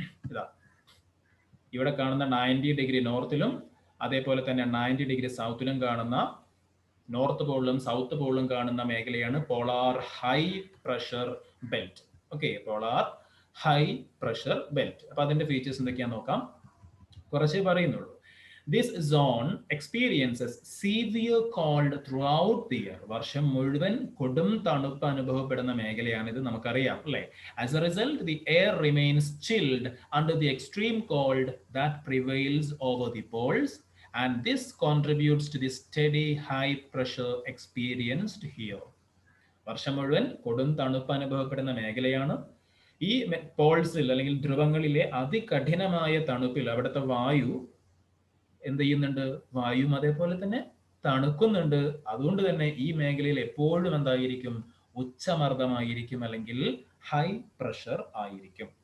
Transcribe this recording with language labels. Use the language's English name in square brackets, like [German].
[Malayalam] ഇതാ ഇവിടെ കാണുന്ന 90 ഡിഗ്രി നോർത്തിലും അതേപോലെ തന്നെ 90 ഡിഗ്രി സൗത്തിലും കാണുന്ന, നോർത്ത് പോളിലും സൗത്ത് പോളിലും കാണുന്ന മേഖലയാണ് polar high pressure belt. Okay, polar high pressure belt. അപ്പൊ അതിന്റെ ഫീച്ചേഴ്സ് എന്തൊക്കെയാന്ന് നോക്കാം, കുറച്ചേ പറയുന്നുള്ളൂ. [English] This zone experiences severe cold throughout the year. [Malayalam] വർഷം മുഴുവൻ കൊടും തണുപ്പ് അനുഭവപ്പെടുന്ന മേഖലയാണിത്, നമുക്കറിയാം അല്ലേ. [English] As a result, the air remains chilled under the extreme cold that prevails over the poles, and this contributes to the steady high pressure experienced here. [Malayalam] വർഷം മുഴുവൻ കൊടും തണുപ്പ് അനുഭവപ്പെടുന്ന മേഖലയാണ്. ഈ പോൾസിൽ അല്ലെങ്കിൽ ധ്രുവങ്ങളിലെ അതികഠിനമായ തണുപ്പിൽ അവിടുത്തെ വായു എന്ത് ചെയ്യുന്നുണ്ട്, വായുവും അതേപോലെ തന്നെ തണുക്കുന്നുണ്ട്. അതുകൊണ്ട് തന്നെ ഈ മേഖലയിൽ എപ്പോഴും എന്തായിരിക്കും, ഉച്ചമർദ്ദമായിരിക്കും അല്ലെങ്കിൽ ഹൈ പ്രഷർ ആയിരിക്കും.